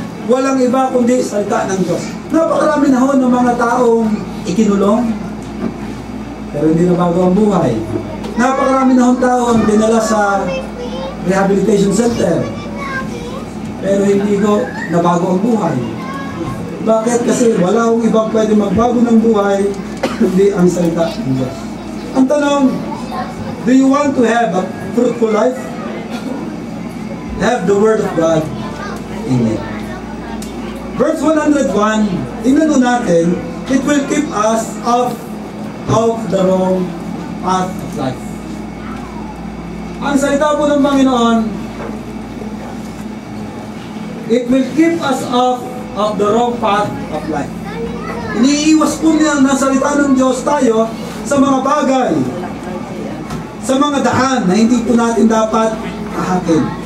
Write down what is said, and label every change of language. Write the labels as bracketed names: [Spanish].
[Filipino] Walang iba kundi salita ng Diyos. Napakarami na ho ng mga taong ikinulong, pero hindi na bago ang buhay. Napakarami na ho tao ang dinala sa rehabilitation center, pero hindi ko nabago ang buhay. Bakit? Kasi wala akong ibang pwede magbago ng buhay kundi ang salita ng Diyos. Ang tanong, [English] do you want to have a fruitful life? Have the Word of God in it. Verse 101, [Filipino] tingnan nun natin, [English] it will keep us off the wrong path of life. [Filipino] Ang salita po ng Panginoon, [English] it will keep us off of the wrong path of life. [Filipino] Iniiwas po niya ng salita ng Diyos tayo sa mga bagay, sa mga daan na hindi po natin dapat ahakin.